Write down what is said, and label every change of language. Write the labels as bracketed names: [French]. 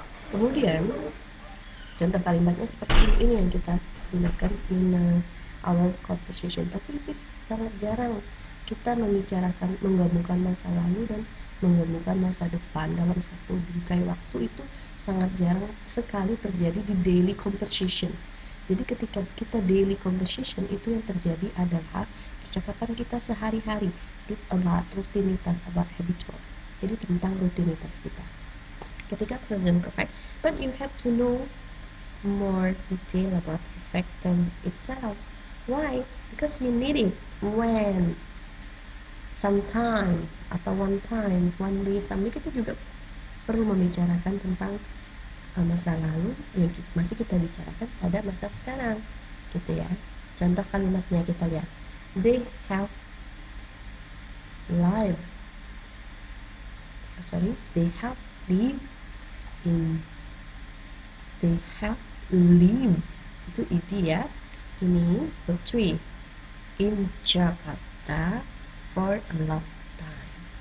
[Indonesian] Kemudian contoh kalimatnya seperti ini yang kita gunakan [English] in our conversation, [Indonesian] tapi itu sangat jarang kita membicarakan, menggabungkan masa lalu dan menggabungkan masa depan dalam satu bingkai waktu. Itu sangat jarang sekali terjadi di [English] daily conversation. [Indonesian] Jadi ketika kita [English] daily conversation, [Indonesian] itu yang terjadi adalah percakapan kita sehari-hari, [English] about rutinitas, about habitual. [Indonesian] Jadi tentang rutinitas kita. Ketika [English] present perfect, but you have to know more detail about perfect tense itself. Why? Because we need it when, sometime, [Indonesian] atau [English] one time, one day, someday. [Indonesian] Kita juga perlu membicarakan tentang masa lalu yang masih kita bicarakan pada masa sekarang, gitu ya. Contoh kalimatnya kita lihat. [English] They have lived [Indonesian] itu id ya. Ini [English] verb 3, in Jakarta for a long time.